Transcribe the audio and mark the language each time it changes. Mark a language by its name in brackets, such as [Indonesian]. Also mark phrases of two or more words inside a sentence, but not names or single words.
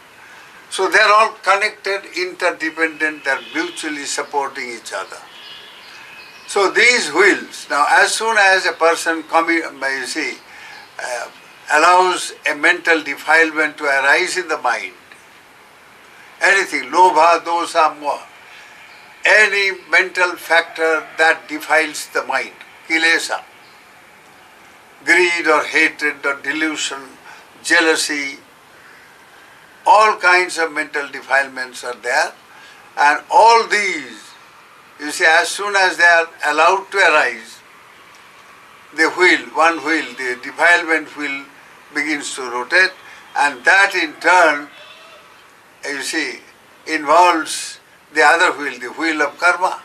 [English] So they are all connected, interdependent, they are mutually supporting each other. So these wheels, now as soon as a person allows a mental defilement to arise in the mind, anything, [Pali] lobha, dosa, moha, [English] any mental factor that defiles the mind, kilesa, greed or hatred or delusion, jealousy, all kinds of mental defilements are there, and all these, as soon as they are allowed to arise, the wheel, one wheel, the defilement wheel begins to rotate, and that in turn, involves the other wheel, the wheel of karma.